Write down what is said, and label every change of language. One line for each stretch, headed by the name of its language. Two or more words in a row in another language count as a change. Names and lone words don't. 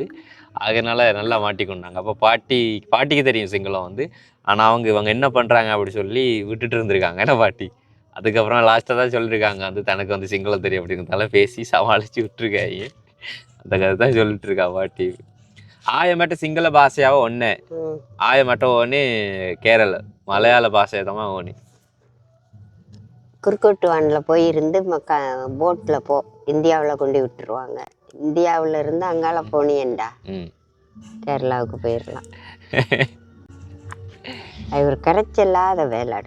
Tamil: அதனால நல்லா மாட்டிக்கொண்டாங்க. அப்போ பாட்டிக்கு தெரியும் சிங்களம் வந்து. ஆனால் இவங்க என்ன பண்ணுறாங்க அப்படி சொல்லி விட்டுட்டு இருந்திருக்காங்க என்ன பாட்டி. அதுக்கப்புறம் லாஸ்ட்டாக தான் சொல்லியிருக்காங்க, வந்து தனக்கு வந்து சிங்களம் தெரியும் அப்படிங்கிறதால பேசி சமாளித்து விட்டுருக்காங்க. அந்த கதை தான் சொல்லிட்டு இருக்கா பாட்டி.
Sinhala: ආයමට සිංහල භාෂාව ඕනේ ம். ආයමට ඕනේ
Tamil: கேரள மலையாள பாஷையை தான் ஓனி குறுக்கோட்டுவானில் போய் இருந்து போட்டில் இந்தியாவில் கொண்டு விட்டுருவாங்க. இந்தியாவில் இருந்து அங்கால போனியண்டா கேரளாவுக்கு போயிடலாம். அது ஒரு கரைச்சல்லாத வேலைடா.